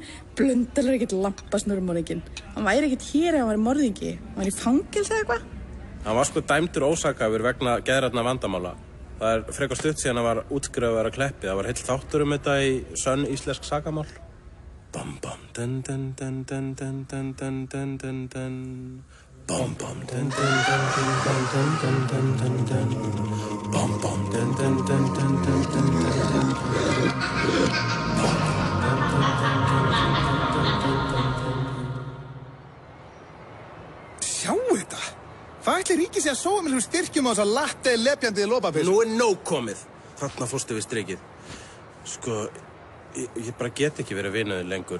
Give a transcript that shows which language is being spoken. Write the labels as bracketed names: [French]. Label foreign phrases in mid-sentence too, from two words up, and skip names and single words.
[Icelandic] Blöndal er ekkert lampasnúrumorðinginn. Hann væri ekkert hér ef hann væri morðingi. Hann væri í fangelsi eða eitthvað? Hann var sko dæmdur ósakhæfur vegna geðrænna vandamála. Það er frekar stutt síðan að var útskrifaður að Kleppi. Það var heill þáttur þetta í sönn íslensk sakamál. Bam bam dun dun dun dun dun dun dun dun dun dun. Bam bam dun dun dun dun dun dun dun dun dun. Bam bam dun dun dun dun dun dun dun. Sjáu þetta! Hvað ætli ríkið sé að sóa með styrkjum á þessa latte lepjandi lopapeysu? Nú er nóg komið. Þarna fórstu við strikið. Sko, ég bara get ekki verið vinuðin lengur.